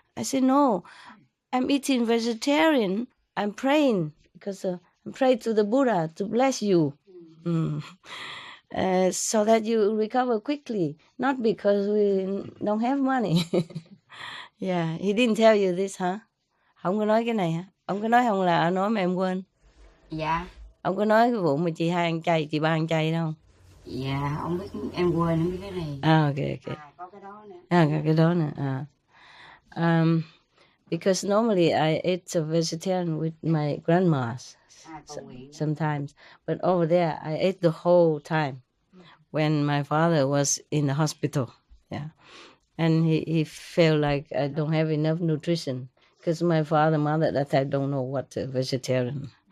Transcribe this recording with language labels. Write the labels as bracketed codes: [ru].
[en] I said, no, I'm eating vegetarian. I'm praying because I'm praying to the Buddha to bless you. So that you recover quickly, not because we don't have money. Yeah, he didn't tell you this, huh? [vi] Không có nói cái này hả? Ông có nói không là nói mà em quên? Dạ. Ông có nói cái vụ mà chị hai ăn chay, chị ba ăn chay đâu? Dạ, ông biết em quên không biết cái này. [en] Ok. [vi] Có cái đó nữa. Có cái đó nữa. [en] Because normally I ate a vegetarian with my grandmas sometimes, but over there I ate the whole time when my father was in the hospital. Yeah, and he felt like I don't have enough nutrition because my father, mother, that I don't know what a vegetarian.